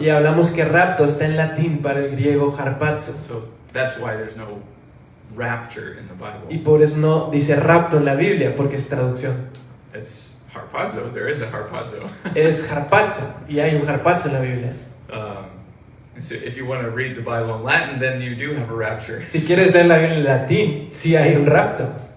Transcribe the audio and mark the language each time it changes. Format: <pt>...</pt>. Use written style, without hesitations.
<es>Y hablamos que rapto está en latín para el griego harpazo.</es> <en>So that's why there's no rapture in the Bible.</en> <es>Y por eso no dice rapto en la Biblia, porque es traducción.</es> <en>It's harpazo. There is a harpazo.</en> <es>Es harpazo, y hay un harpazo en la Biblia.</es> <en>And so if you want to read the Bible in Latin, then you do have a rapture.</en> <es>Si quieres leer la Biblia en latín, sí hay un rapto.</es>